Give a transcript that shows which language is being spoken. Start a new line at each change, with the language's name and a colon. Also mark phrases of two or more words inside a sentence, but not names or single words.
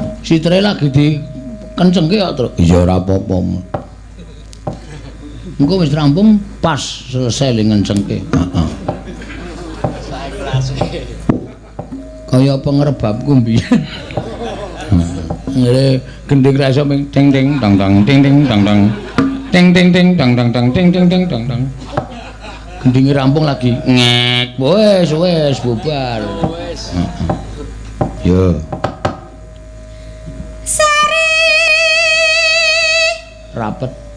Javanese: Citre lagi dikencengke kok, Truk. Iya ora apa-apa. Engko wis rampung pas selesai li ngencengke. Heeh. Kaya apa ngrebabku mbiyen. Ngene gending ra iso ting ting tang tang ting ting tang tang. Ting ting ting tang tang tang ting ting ting tang tang. Gendinge rampung lagi ngek. Wes bubar. Yo. Sari Rapet.